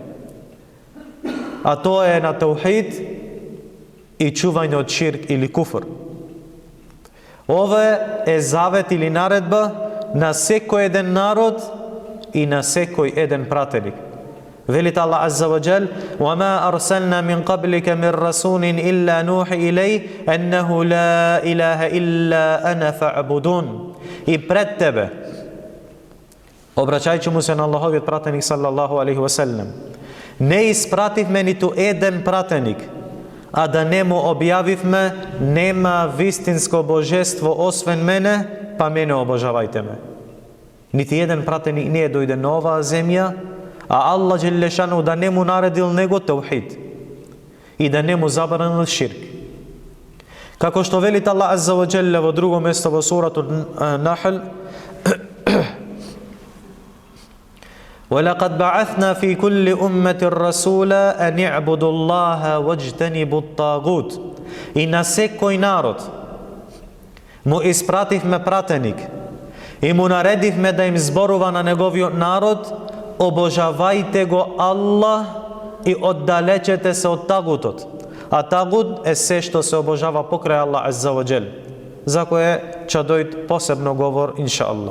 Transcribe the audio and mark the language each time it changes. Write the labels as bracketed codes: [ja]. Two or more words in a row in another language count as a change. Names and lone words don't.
[mk] А тоа е на таухид и чување од ширк или куфр. Ова е завет или наредба на секој еден народ и на секој еден пратеник. Велит Аллах [ar] عز وجل: "وما أرسلنا من قبلك من رسول إلا نوحي إليه أنه لا إله إلا أنا فاعبدون." [mk] И пред тебе, обраќајќи му се на Аллаховиот пратеник [ar] صلى الله عليه وسلم, [mk] не испративме ниту еден пратеник, а да не му објавивме: нема вистинско божество освен мене, па мене обожавајте ме. Нити еден пратеник не дојде на оваа земја, а Аллах Джелешану да не му наредил него таухид и да не му забранил ширк. Како што велит Аллах [ar] عز وجل [mk] во друго место во суратот Нахл: [ar] وَلَقَدْ بَعَثْنَا فِي كُلِّ أُمَّةٍ رَسُولًا أَنِ اعْبُدُوا اللَّهَ وَاجْتَنِبُوا الطَّاغُوتَ. [mk] И на секој народ му испративме пратеник и му наредивме да им зборува на неговиот народ: обожавајте го Аллах и оддалечете се од тагутот. А тагут е се што се обожава покрај Аллах [ar] عز وجل, [mk] за кое ќе дојде посебно говор иншааллах.